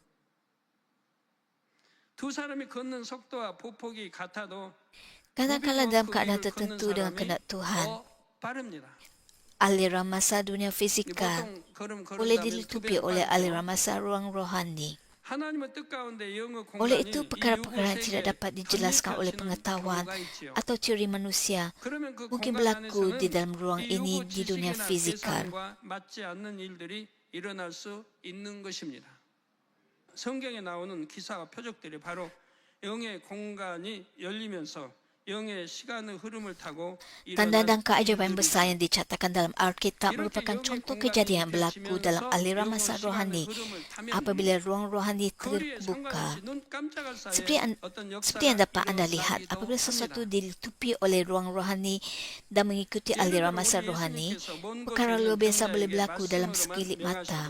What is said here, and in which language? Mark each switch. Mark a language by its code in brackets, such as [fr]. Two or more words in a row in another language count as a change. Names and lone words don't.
[ms] Kadang-kadang dalam keadaan tertentu dengan kehendak Tuhan, aliran masa dunia fizikal boleh dilitupi oleh aliran masa ruang rohani. Oleh itu, perkara-perkara yang tidak dapat dijelaskan oleh pengetahuan atau teori manusia mungkin berlaku di dalam ruang ini di dunia fizikal. [ko] 성경에 나오는 기사와 표적들이 바로 영의 공간이 열리면서 [ms] Tanda dan keajaiban besar yang dicatatkan dalam Alkitab merupakan contoh kejadian yang berlaku dalam aliran masa rohani apabila ruang rohani terbuka. Seperti yang dapat anda lihat, apabila sesuatu dilitupi oleh ruang rohani dan mengikuti aliran masa rohani, perkara luar biasa boleh berlaku dalam sekilip mata.